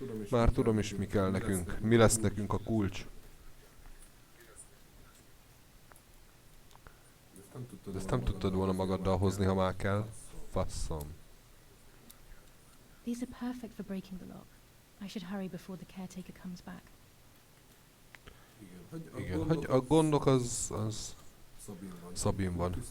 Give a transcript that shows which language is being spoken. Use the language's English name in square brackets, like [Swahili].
[Hungarian] Már tudom is, mi kell nekünk. Mi lesz nekünk a kulcs. De ezt nem tudtad volna magaddal hozni, ha már kell. Faszom. [English] These are perfect for breaking the lock. I should hurry before the caretaker comes back. [Hungarian] Igen, hogy a gondok az Szabin van.